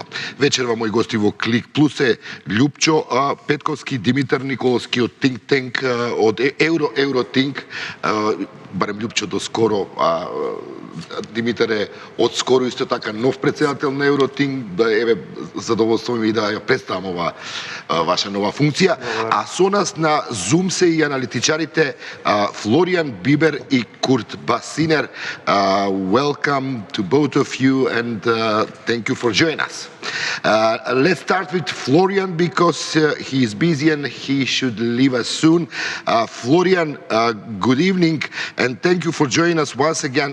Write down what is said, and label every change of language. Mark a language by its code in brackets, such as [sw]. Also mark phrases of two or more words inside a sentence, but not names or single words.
[mk] Вечерва мои гости во Клик Плюс е Љупчо, Петковски, Димитар, Николоски од [en] Think Tank, [mk] од Евротинк, барем Љупчо до скоро, Димитар е од скоро исто така нов председател на Евротинк, да еве задоволство ми да ја представам ова ваша нова функција. А со нас на Zoom се и аналитичарите Флоријан, Бибер и Курт Басинер. [en] Welcome to both of you and thank you for joining us. Let's start with Florian because he is busy and he should leave us soon. Florian, good evening and thank you for joining us once again.